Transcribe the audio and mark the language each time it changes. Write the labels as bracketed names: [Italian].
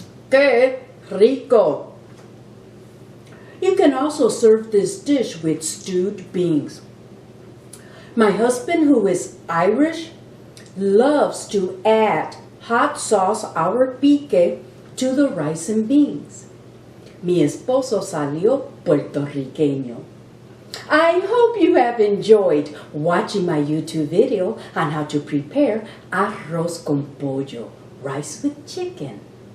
[Spanish] ¡Qué rico! [English] You can also serve this dish with stewed beans. My husband, who is Irish, loves to add hot sauce our pique to the rice and beans. [Spanish] Mi esposo salió puertorriqueño. [English] I hope you have enjoyed watching my YouTube video on how to prepare arroz con pollo, rice with chicken.